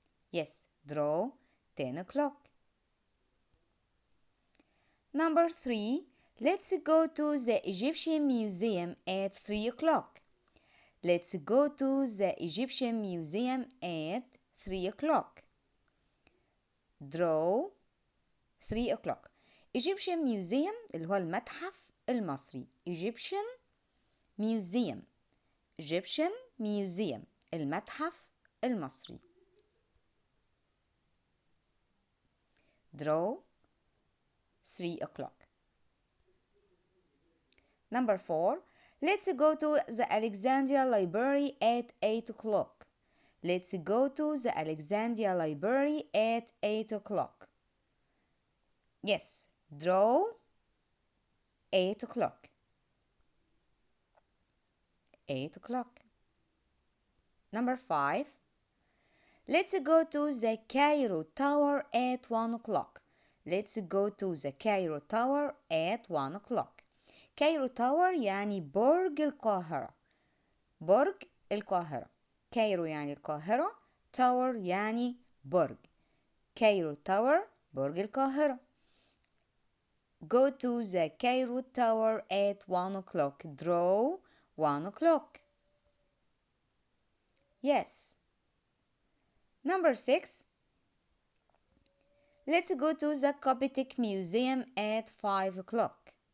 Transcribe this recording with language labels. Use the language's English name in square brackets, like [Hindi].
[English] Yes, draw 10 o'clock. Number 3, let's go to the Egyptian Museum at 3 o'clock. Let's go to the Egyptian Museum at 3 o'clock. Draw 3 o'clock. Egyptian Museum [Arabic] اللي هو المتحف المصري. [English] Egyptian Museum. Egyptian Museum [Arabic] المتحف المصري. [English] Draw 3 o'clock. Number 4, let's go to the Alexandria Library at 8 o'clock. Let's go to the Alexandria Library at 8 o'clock. Yes, draw 8 o'clock. 8 o'clock. Number 5, let's go to the Cairo Tower at 1 o'clock. Let's go to the Cairo Tower at 1 o'clock. Cairo Tower [Arabic] يعني برج القاهرة. برج القاهرة. كايرو يعني القاهرة. Tower يعني برج. [English] Cairo Tower [Arabic] برج القاهرة. [English] Go to the Cairo Tower at 1 o'clock. Draw 1 o'clock. Yes. Number 6, let's go to the Coptic Museum at 5 o'clock.